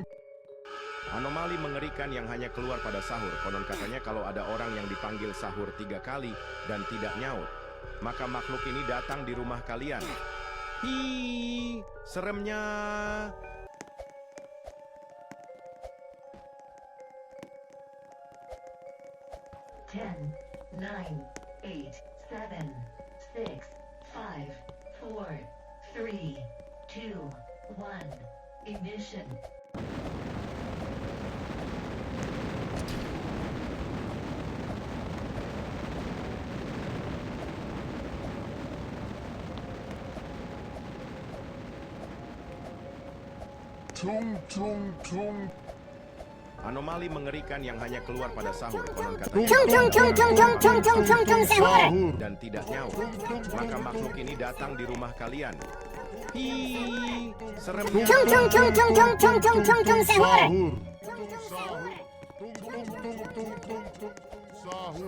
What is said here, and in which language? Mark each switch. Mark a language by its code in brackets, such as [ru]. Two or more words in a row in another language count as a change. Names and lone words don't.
[id] Anomali mengerikan yang hanya keluar pada sahur. Konon katanya kalau ada orang yang dipanggil sahur 3 kali dan tidak nyaut, maka makhluk ini datang di rumah kalian. Hi, seremnya. [en] Ten, nine, eight, seven, six, five, four, three, two, one. Ignition. Tung tung tung. [id] Anomali mengerikan yang hanya keluar pada sahur. Konon Tung katanya tung tung tung tung tung tung sahur. dan tidak nyaut, maka makhluk ini datang di rumah kalian. Hi, seremnya. Sahur. Tung tung tung tung tung tung sahur.